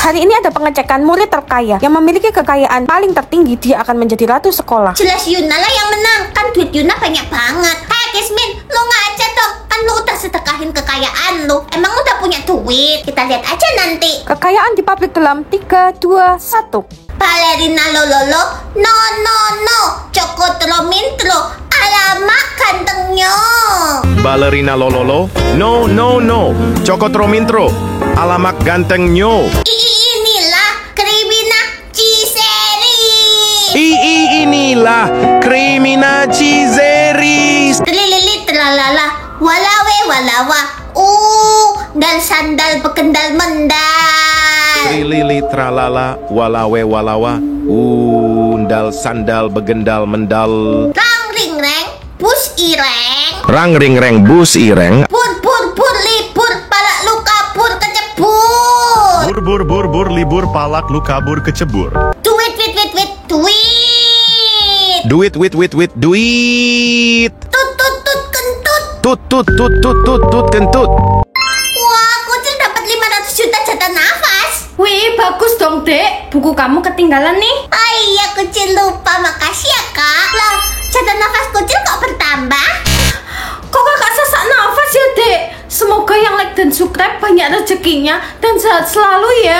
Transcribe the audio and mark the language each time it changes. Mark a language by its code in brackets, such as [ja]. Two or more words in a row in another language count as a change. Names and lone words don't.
[id] Hari ini ada pengecekan murid terkaya. Yang memiliki kekayaan paling tertinggi, dia akan menjadi ratu sekolah. Jelas Yuna lah yang menang. Kan duit Yuna banyak banget. Hei Kismin, lu ngaca dong. Kan lu udah sedekahin kekayaan lu. Emang udah punya duit? Kita lihat aja nanti. Kekayaan di pabrik dalam 3, 2, 1. Balerina lololo, no no no, cokotro mintro, alamak gantengnya. Balerina lololo, no no no, Cokotromintro, alamak gantengnya. Inilah Krimina Ciseri. Inilah Krimina Cizeris. Telilili telalala, walawe walawa, dan sandal bekendal mendal. Trilili tralala, walawe walawa, undal sandal begendal mendal. [jv] Rang ring reng, bus ireng. Rang ring reng bus ireng. [id] Pur pur pur libur, palak lu kabur kecebur. Bur libur palak lu kabur kecebur. Duit. Duit duit. Tut kentut. Tut. Wah, kucil dapat 500 juta jatah nafas. Wih, bagus dong dek. Buku kamu ketinggalan nih. Oh iya, kucil lupa. Makasih ya kak. Loh, jatah nafas kucil kok bertambah? Kok kakak sesak nafas ya dek? Semoga yang like dan subscribe banyak rezekinya dan sehat selalu ya.